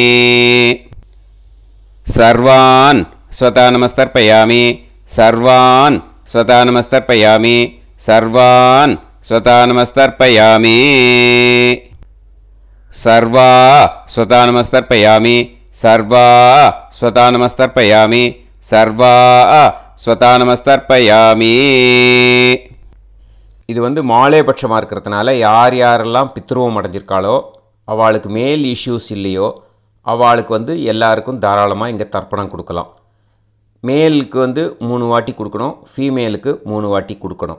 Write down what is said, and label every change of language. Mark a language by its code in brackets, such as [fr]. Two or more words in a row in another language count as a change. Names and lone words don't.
[sa] सर्वान् स्वता नमस्तर्पयामि सर्वान् स्वता नमस्तर्पयामि सर्वान् स्वता नमस्तर्पयामि सर्वा स्वता नमस्तर्पयामि सर्वा स्वता नमस्तर्पयामि सर्वा स्वता नमस्तर्पयामि [ta] இது மாலைபட்சமாக இருக்கிறதுனால யார் யாரெல்லாம் பித்ருவம் அடைஞ்சிருக்காளோ அவளுக்கு [en] male issues [ta] இல்லையோ அவளுக்கு எல்லாருக்கும் தாராளமாக இங்கே தர்ப்பணம் கொடுக்கலாம். மேலுக்கு 3 வாட்டி கொடுக்கணும், ஃபீமேலுக்கு 3 வாட்டி கொடுக்கணும்.